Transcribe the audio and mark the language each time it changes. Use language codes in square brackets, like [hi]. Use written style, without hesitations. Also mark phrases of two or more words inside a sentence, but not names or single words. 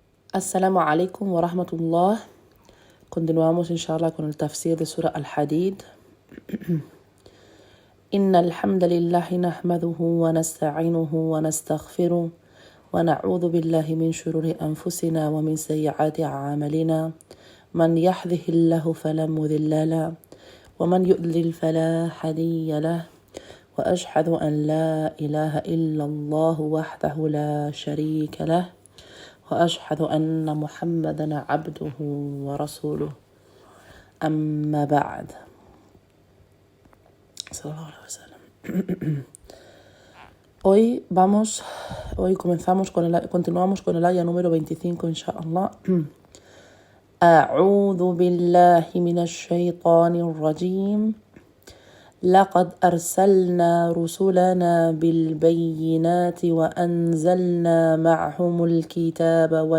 [ar] السلام عليكم ورحمة الله. [es] Continuamos inshallah con el tafsir de Surah Al-Hadid. [ar] إن الحمد لله نحمده ونستعينه ونستغفره ونعوذ بالله من شرور أنفسنا ومن سيئات أعمالنا من يهده الله فلا مضل له ومن يضلل فلا هادي له وأشهد أن لا إله إلا الله وحده لا شريك له وأشهد أن محمدا عبده ورسوله أما بعد. [es] Hoy continuamos con el aya número 25, inshallah. [ar] أعوذ بالله من الشيطان الرجيم لقد أرسلنا رسلنا بالبينات وأنزلنا معهم الكتاب